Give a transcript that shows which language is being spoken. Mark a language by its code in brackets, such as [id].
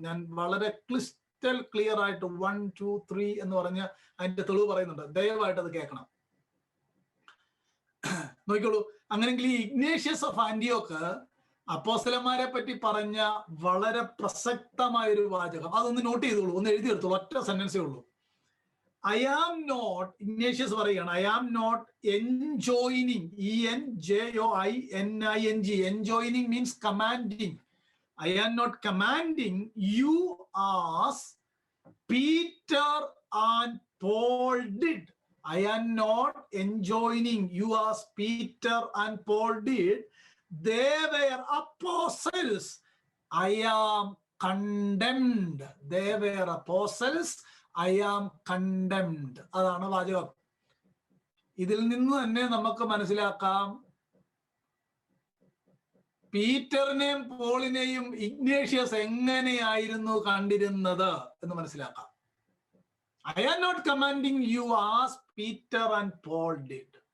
[ml] ഞാൻ വളരെ crystal clear ആയിട്ട് 1, 2, 3 എന്ന് പറഞ്ഞ് അതിന്റെ തെളിവ് പറയുന്നുണ്ട്. ദയവായിട്ട് അത് കേൾക്കണം. നോക്കിക്കോളൂ. അങ്ങനെങ്കിൽ ഈ ഇഗ്നേഷ്യസ് ഓഫ് ആന്റിയോക്ക് അപ്പോസ്തലന്മാരെ പറ്റി പറഞ്ഞ വളരെ പ്രസക്തമായ ഒരു വാചകം, അതൊന്ന് നോട്ട് ചെയ്തോളൂ, ഒന്ന് എഴുതിയെടുത്തോളൂ. ഒറ്റ സെന്റൻസേ ഉള്ളൂ. [en] I am not, [ml] ഇഗ്നേഷ്യസ് പറയുകയാണ്, [en] I am not enjoining, ENJOINING, enjoining means commanding. I am not commanding you as Peter and Paul did. I am not enjoining you as Peter and Paul did. They were apostles. I am condemned. They were apostles. I am condemned. [ml] അതാണ് വാചകം. ഇതിൽ നിന്ന് തന്നെ നമുക്ക് മനസ്സിലാക്കാം പീറ്ററിനെയും പോളിനെയും Ignatius എങ്ങനെയായിരുന്നു കണ്ടിരുന്നത് എന്ന് മനസ്സിലാക്കാം. [en] I am not commanding you as Peter and Paul did.